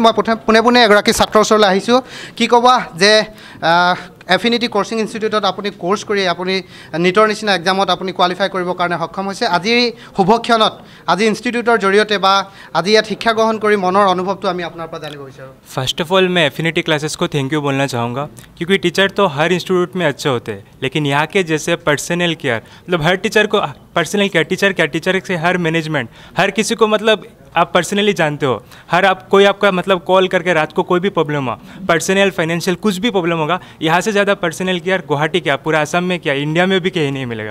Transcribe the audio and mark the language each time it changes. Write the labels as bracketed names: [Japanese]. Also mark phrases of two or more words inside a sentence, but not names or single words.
[Assamese] মই পোনে পোনে এগৰাকী ছাত্ৰৰ ওচৰলৈ আহিছোঁ। কি ক'বা যে এফিনিটি কোচিং ইনষ্টিটিউটত আপুনি কোৰ্চ কৰি আপুনি নিটৰ নিচিনা এক্সামত আপুনি কোৱালিফাই কৰিবৰ কাৰণে সক্ষম হৈছে। আজিৰ শুভক্ষণত আজি ইনষ্টিটিউটৰ জৰিয়তে বা আজি ইয়াত শিক্ষা গ্ৰহণ কৰি মনৰ অনুভৱটো আমি আপোনাৰ পৰা জানিব বিচাৰোঁ। [English] first of all [Hindi] मैं एफिनिटी क्लासेस को [English] thank you [Hindi] बोलना चाहूँगा, क्योंकि टीचर तो हर इंस्टीट्यूट में अच्छे होते हैं, लेकिन यहाँ के जैसे [English] personal care, [Hindi] मतलब हर टीचर को [English] personal care, [Hindi] टीचर से हर मैनेजमेंट, हर किसी को मतलब आप पर्सनली जानते हो, हर कोई आपका मतलब कॉल करके रात को कोई भी प्रॉब्लम हो, [English] personal financial [Hindi] कुछ भी प्रॉब्लम होगा, यहाँ से ज़्यादा [English] personal care [Hindi] गुवाहाटी क्या, पूरा असम में क्या, इंडिया में भी कहीं नहीं मिलेगा।